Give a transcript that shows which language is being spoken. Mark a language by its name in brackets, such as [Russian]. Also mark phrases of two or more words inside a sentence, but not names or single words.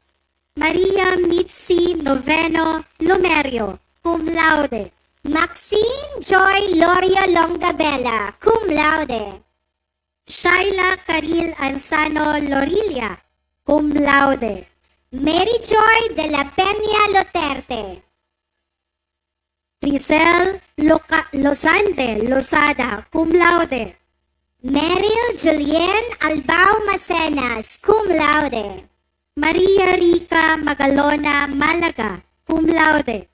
[English] Maria Mitzi Noveno Lumerio, [Latin] cum laude. [English] Maxine Joy Loria Longabella, [Latin] cum laude. [English] Shaila Caril Ansano Lorilia, [Latin] cum laude. [English] Mary Joy de la Peña Loterte. Rizel Lozande Lozada, [Latin] cum laude. [English] Meryl Julien Albao Macenas, [Latin] cum laude. [English] Maria Rica Magalona Malaga, [Latin] cum laude.